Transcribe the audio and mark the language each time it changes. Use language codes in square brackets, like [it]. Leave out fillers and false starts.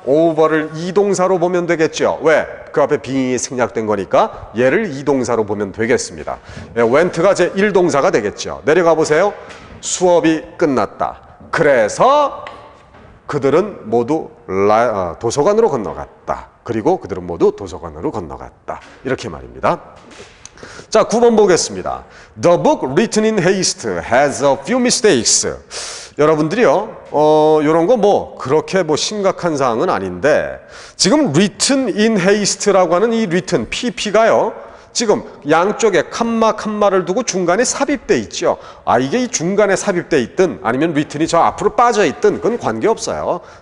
[ko] over를 이동사로 보면 되겠죠. 왜? 그 앞에 being이 생략된 거니까 얘를 이동사로 보면 되겠습니다. went가 제 1동사가 되겠죠. 내려가 보세요. 수업이 끝났다. 그래서 그들은 모두 도서관으로 건너갔다. 그리고 그들은 모두 도서관으로 건너갔다. 이렇게 말입니다. 자, 9번 보겠습니다. [en] The book written in haste has a few mistakes. [ko] 여러분들이요, 요런 거 뭐 그렇게 뭐 심각한 사항은 아닌데, 지금 [en] written in haste [ko] 라고 하는 이 written, pp가요, 지금 양쪽에 칸마를 두고 중간에 삽입돼 있죠. 이게 이 중간에 삽입돼 있든 아니면 written이 저 앞으로 빠져 있든 그건 관계없어요.